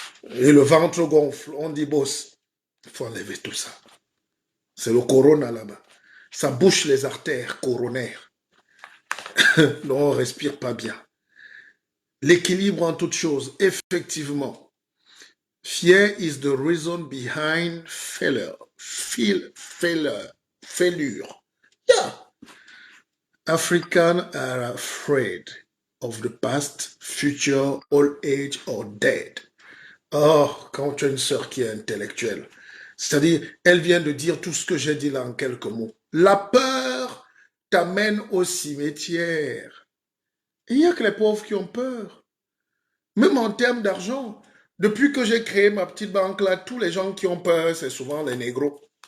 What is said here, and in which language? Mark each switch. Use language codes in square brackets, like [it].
[fr] Et le ventre gonfle. On dit, boss, il faut enlever tout ça. C'est le corona là-bas. Ça bouche les artères coronaires. Donc on ne respire pas bien. L'équilibre en toute chose, effectivement. [en] Fear is the reason behind failure. Failure. Yeah. Africans are afraid of the past, future, old age or dead. [fr] Oh, quand tu as une sœur qui est intellectuelle, c'est-à-dire, elle vient de dire tout ce que j'ai dit là en quelques mots. La peur t'amène au cimetière. Il n'y a que les pauvres qui ont peur. Même en termes d'argent. Depuis que j'ai créé ma petite banque là, tous les gens qui ont peur, c'est souvent les négros.